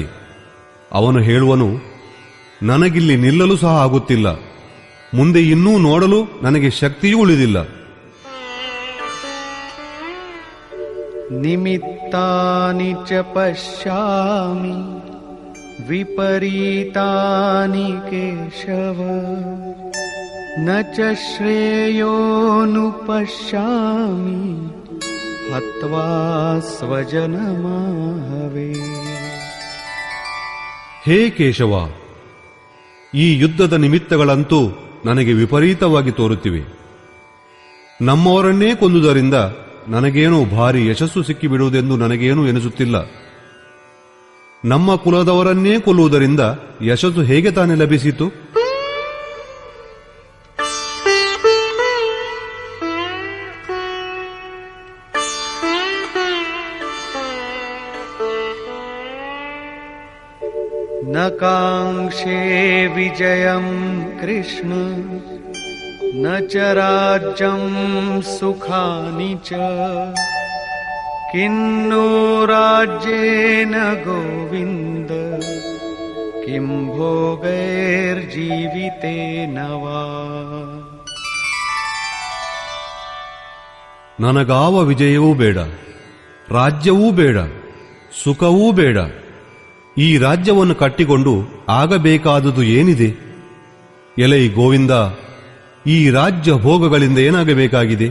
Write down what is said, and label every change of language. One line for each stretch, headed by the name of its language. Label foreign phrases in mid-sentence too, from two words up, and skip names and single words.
Kannada: ಅವನು ಹೇಳುವನು, ನನಗಿಲ್ಲಿ ನಿಲ್ಲಲು ಸಹ ಆಗುತ್ತಿಲ್ಲ, ಮುಂದೆ ಇನ್ನೂ ನೋಡಲು ನನಗೆ ಶಕ್ತಿಯೂ ಉಳಿದಿಲ್ಲ.
Sanskrit: ನಿಮಿತ್ತಾನಿ ಚ ಪಶ್ಯಾಮಿ ವಿಪರೀತಾನಿ ಕೇಶವ ನ ಚ ಶ್ರೇಯೋನುಪಶ್ಯಾಮಿ हत्वा स्वजनमाहवे।
Kannada: ಹೇ ಕೇಶವ, ಈ ಯುದ್ಧದ ನಿಮಿತ್ತಗಳಂತೂ ನನಗೆ ವಿಪರೀತವಾಗಿ ತೋರುತ್ತಿವೆ. ನಮ್ಮವರನ್ನೇ ಕೊಂದುದರಿಂದ ನನಗೇನೂ ಭಾರಿ ಯಶಸ್ಸು ಸಿಕ್ಕಿಬಿಡುವುದೆಂದು ನನಗೇನೂ ಎನಿಸುತ್ತಿಲ್ಲ. ನಮ್ಮ ಕುಲದವರನ್ನೇ ಕೊಲ್ಲುವುದರಿಂದ ಯಶಸ್ಸು ಹೇಗೆ ತಾನೇ ಲಭಿಸಿತು?
Sanskrit: न काङ्क्षे विजयं कृष्ण न च राज्यं सुखानि च किन्नो राज्येन गोविन्द किं भोगैर्जीवितेन वा।
Kannada: ನನಗಾವ ವಿಜಯವೂ ಬೇಡ, ರಾಜ್ಯವೂ ಬೇಡ, ಸುಖವೂ ಬೇಡ. ಈ ರಾಜ್ಯವನ್ನು ಕಟ್ಟಿಕೊಂಡು ಆಗಬೇಕಾದುದು ಏನಿದೆ? ಎಲೈ ಗೋವಿಂದ, ಈ ರಾಜ್ಯ ಭೋಗಗಳಿಂದ ಏನಾಗಬೇಕಾಗಿದೆ?